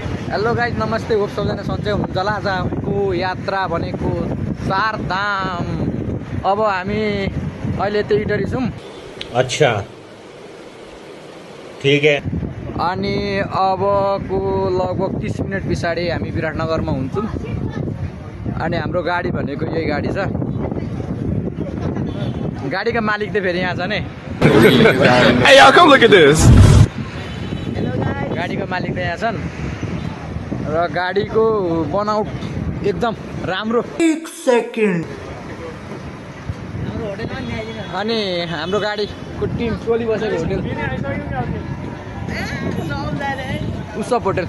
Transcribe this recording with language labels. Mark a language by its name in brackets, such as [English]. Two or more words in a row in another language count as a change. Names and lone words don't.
[English] hello guys [Nepali] नमस्ते, होप सबजना सन्चै हुनुहुन्छ होला। आजको यात्रा भनेको चार धाम। अब हामी अहिले त्यही इटरी छौँ। [Hindi] अच्छा ठीक है। [Nepali] अनि अबको लगभग 30 मिनट पछाडि हामी विराटनगरमा हुन्छौँ। अनि हाम्रो गाडी भनेको यही गाडी छ। गाडीका मालिक त फेरि यहाँ छ नि। [English] Hey y'all, come look at this. [Nepali] गाडीको मालिक त यहाँ छन् र गाडीको बनाउट एकदम राम्रो। एक सेकेन्ड। अनि हाम्रो गाडीको टिम चलिबसेको होटल उसप होटल।